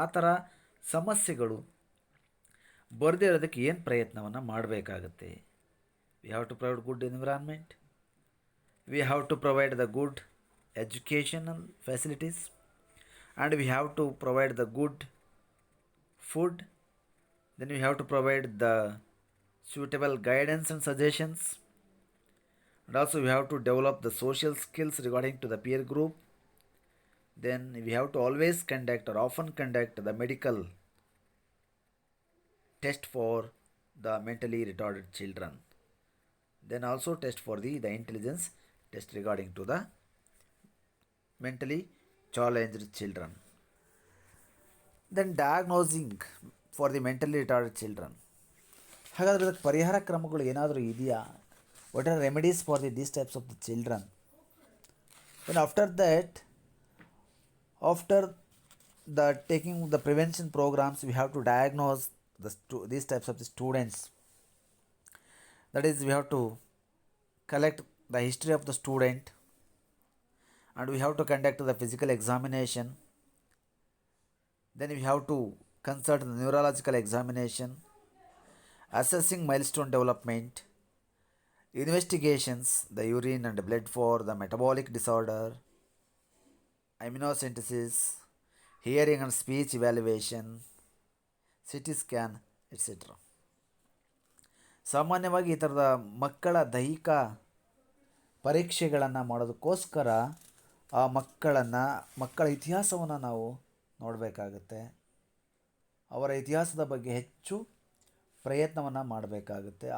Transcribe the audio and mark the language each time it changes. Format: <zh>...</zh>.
<kn>ಆ ಥರ ಸಮಸ್ಯೆಗಳು ಬರದೇ ಇರೋದಕ್ಕೆ ಏನು ಪ್ರಯತ್ನವನ್ನು ಮಾಡಬೇಕಾಗತ್ತೆ?</kn> <en>We have to provide good environment, we have to provide the good educational facilities, and we have to provide the good food. Then we have to provide the suitable guidance and suggestions, and also we have to develop the social skills regarding to the peer group. Then we have to always conduct or often conduct the medical test for the mentally retarded children. Then also test for the intelligence test regarding to the mentally challenged children. Then diagnosing for the mentally retarded children.</en> <kn>ಹಾಗಾದರೆ ಅದಕ್ಕೆ ಪರಿಹಾರ ಕ್ರಮಗಳು ಏನಾದರೂ ಇದೆಯಾ?</kn> <en>What are remedies for these types of the children? Then after that, after the taking the prevention programs, we have to diagnose these types of the students. That is, we have to collect the history of the student, and we have to conduct the physical examination. Then we have to consult the neurological examination, assessing milestone development, investigations, the urine and blood for the metabolic disorder, immunosynthesis, hearing and speech evaluation, CT scan, etc.</en> <kn>ಸಾಮಾನ್ಯವಾಗಿ ಈ ಥರದ ಮಕ್ಕಳ ದೈಹಿಕ ಪರೀಕ್ಷೆಗಳನ್ನು ಮಾಡೋದಕ್ಕೋಸ್ಕರ ಆ ಮಕ್ಕಳ ಇತಿಹಾಸವನ್ನು ನಾವು ನೋಡಬೇಕಾಗುತ್ತೆ. ಅವರ ಇತಿಹಾಸದ ಬಗ್ಗೆ ಹೆಚ್ಚು ಪ್ರಯತ್ನವನ್ನು ಮಾಡಬೇಕಾಗುತ್ತೆ.</kn>